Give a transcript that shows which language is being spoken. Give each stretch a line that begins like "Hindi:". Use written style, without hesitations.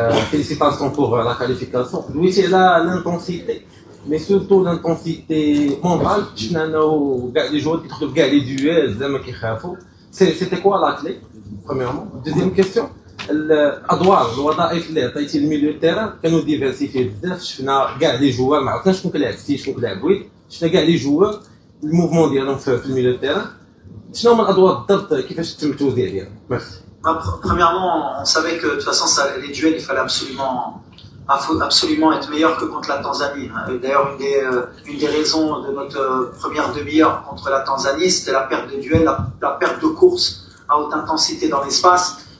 French: Félicitations pour la qualification. Oui, c'est là l'intensité, mais surtout l'intensité mentale. Les joueurs qui trouvent les duels, c'était quoi la clé? Premièrement. Deuxième question.
Arabic: الوظائف اللي عطيتي للميليو تيران كانوا ديفيرسيفي بزاف. شفنا كاع لي جوار، ما عرفناش شكون كيلعب سي شكون كيلعب ويد. شفنا كاع لي جوار الموفمون ديالهم في الميليو تيران. شنو هما الادوار بالضبط؟ كيفاش تم التوزيع ديالهم؟ ميرسي.
French: Premièrement, on savait que de toute façon, les duels, il fallait absolument être meilleur que contre la Tanzanie. D'ailleurs, une des raisons de notre première demi-heure contre la Tanzanie, c'était la perte de duel, la perte de course à haute intensité dans l'espace.